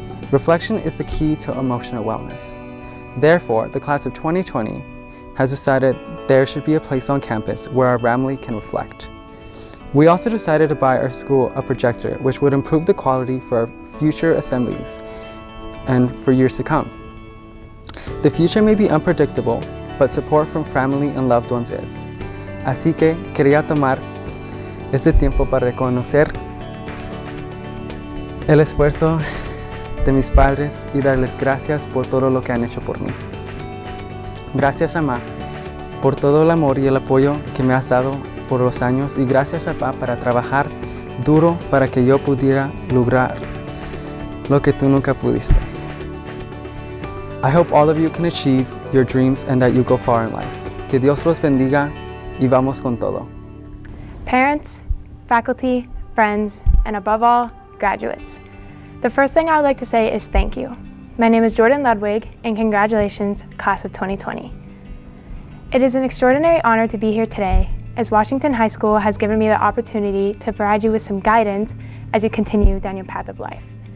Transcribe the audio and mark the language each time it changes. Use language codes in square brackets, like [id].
[en] Reflection is the key to emotional wellness. Therefore, the class of 2020 has decided there should be a place on campus where our family can reflect. We also decided to buy our school a projector which would improve the quality for our future assemblies and for years to come. The future may be unpredictable, but support from family and loved ones is. [es] Así que quería tomar este tiempo para reconocer el esfuerzo de mis padres y darles gracias por todo lo que han hecho por mí. Gracias, mamá, por todo el amor y el apoyo que me has dado por los años, y gracias, papá, para trabajar duro para que yo pudiera lograr lo que tú nunca pudiste. [en] I hope all of you can achieve your dreams and that you go far in life. [es] Que Dios los bendiga y vamos con todo. [en] Parents, faculty, friends, and above all, graduates. The first thing I would like to say is thank you. My name is Jordan Ludwig, and congratulations, class of 2020. It is an extraordinary honor to be here today, as Washington High School has given me the opportunity to provide you with some guidance as you continue down your path of life.